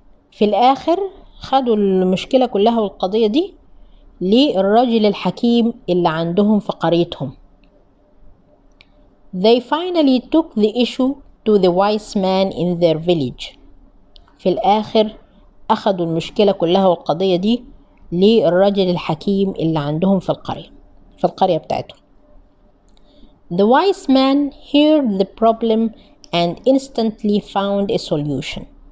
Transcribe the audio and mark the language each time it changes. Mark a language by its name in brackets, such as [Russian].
[Arabic] في الآخر خدوا المشكلة كلها والقضية دي للرجل الحكيم اللي عندهم في قريتهم. [English] They finally took the issue to the wise man in their village. [Arabic] في الآخر أخدوا المشكلة كلها والقضية دي للرجل الحكيم اللي عندهم في القرية بتاعتهم. [English] The wise man heard the problem and instantly found a solution.